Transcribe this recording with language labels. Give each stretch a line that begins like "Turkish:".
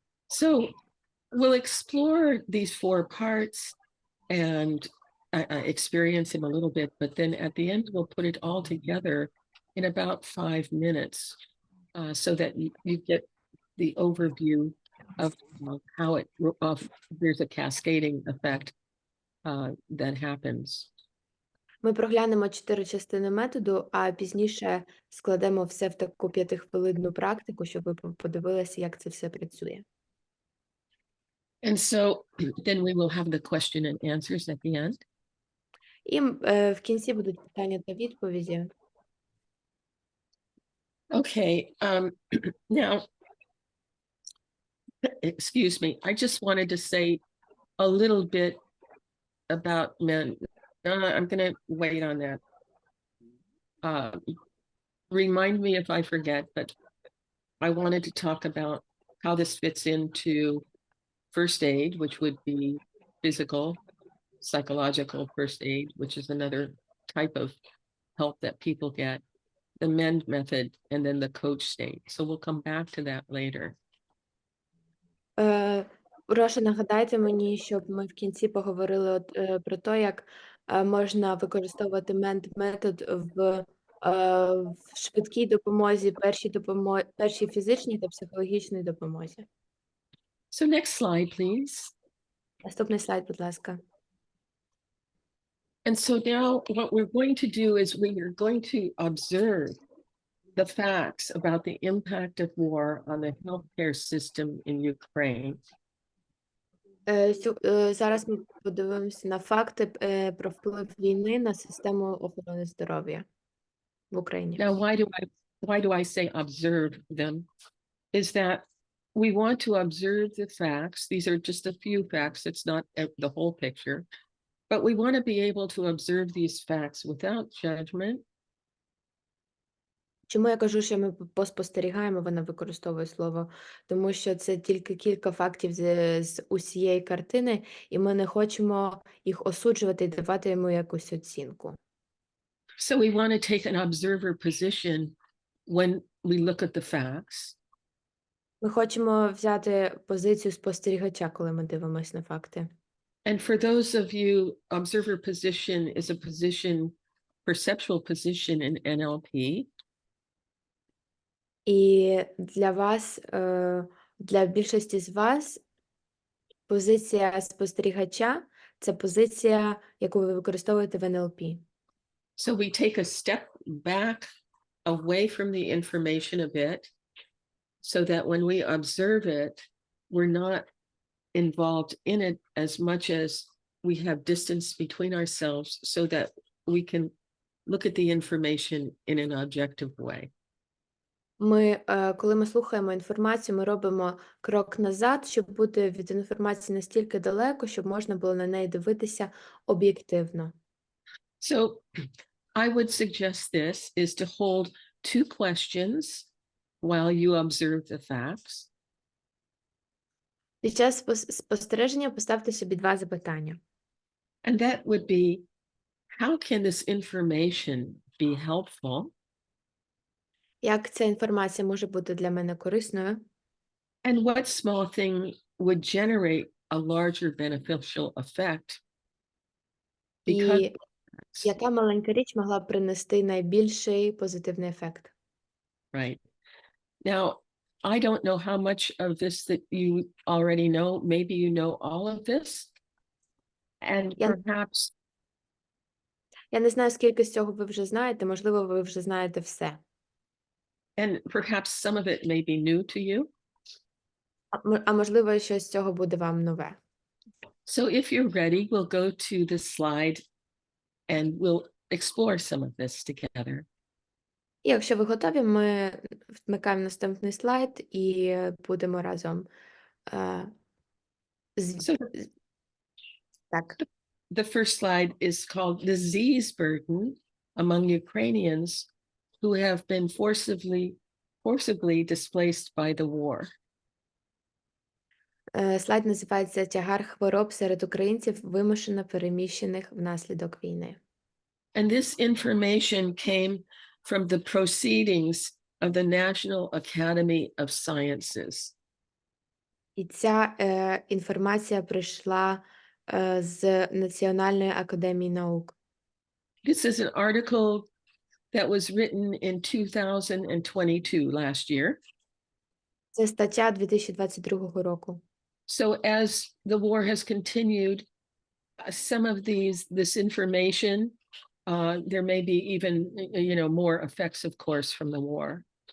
English: So we'll explore these 4 parts and experience them a little bit, but then at the end we'll put it all together in about 5 minutes so that you get the overview of how there's a cascading effect that happens.
Ukrainian: Ми проглянемо 4 частини методу, а пізніше складемо все в таку 5-хвилинну практику, щоб ви подивилися, як це все працює.
English: And so then we will have the question and answers at the end.
Ukrainian: І в кінці будуть питання та відповіді.
English: Okay, now, excuse me, I just wanted to say a little bit about men. I'm going to wait on that. Remind me if I forget, but I wanted to talk about how this fits into first aid, which would be physical, psychological first aid, which is another type of help that people get, the MEND method, and then the coach state. So we'll come back to that later.
Ukrainian: Прошу, нагадайте мені, щоб ми в кінці поговорили про те, як можна використовувати MEND-метод в швидкій допомозі, першій фізичній та психологічній допомозі.
English: So next slide, please.
Ukrainian: Наступний слайд, будь ласка.
English: And so now what we're going to do is we are going to observe the facts about the impact of war on the healthcare system in Ukraine.
Ukrainian: Зараз ми подивимося на факти про вплив війни на систему охорони здоров'я в Україні.
English: Now, why do I say observe them? Is that we want to observe the facts. These are just a few facts. It's not the whole picture, but we want to be able to observe these facts without judgment.
Ukrainian: Чому я кажу, що ми поспостерігаємо, вона використовує слово, тому що це тільки кілька фактів з усієї картини, і ми не хочемо їх осуджувати і давати йому якусь оцінку.
English: So we want to take an observer position when we look at the facts.
Ukrainian: Ми хочемо взяти позицію спостерігача, коли ми дивимося на факти.
English: And for those of you, observer position is a position, perceptual position in NLP.
Ukrainian: І для вас, для більшості з вас, позиція спостерігача – це позиція, яку ви використовуєте в НЛП.
English: So we take a step back away from the information a bit, so that when we observe it, we're not involved in it as much as we have distance between ourselves so that we can look at the information in an objective way.
Ukrainian: Коли ми слухаємо інформацію, ми робимо крок назад, щоб бути від інформації настільки далеко, щоб можна було на неї дивитися об'єктивно.
English: So I would suggest this is to hold 2 questions while you observe the facts.
Ukrainian: Під час спостереження поставте собі 2 запитання.
English: And that would be, how can this information be helpful?
Ukrainian: Як ця інформація може бути для мене корисною?
English: And what small thing would generate a larger beneficial effect.
Ukrainian: І яка маленька річ могла б принести найбільший позитивний ефект?
English: Right. Now, I don't know how much of this that you already know. Maybe you know all of this. And
Ukrainian: Я-
English: perhaps
Ukrainian: Я не знаю, скільки з цього ви вже знаєте, можливо, ви вже знаєте все.
English: some of it may be new to you.
Ukrainian: А можливо, щось з цього буде вам нове.
English: So if you're ready, we'll go to the slide and we'll explore some of this together.
Ukrainian: І якщо ви готові, ми вмикаємо наступний слайд і будемо разом.
English: So-
Ukrainian: Так.
English: The first slide is called Disease Burden Among Ukrainians Who Have Been Forcibly Displaced by the War.
Ukrainian: Слайд називається «Тягар хвороб серед українців, вимушено переміщених внаслідок війни».
English: And this information came from the proceedings of the National Academy of Sciences.
Ukrainian: І ця інформація прийшла з Національної академії наук.
English: This is an article that was written in 2022, last year.
Ukrainian: Це стаття 2022 року.
English: So as the war has continued, some of this information, there may be even, more effects, of course, from the war.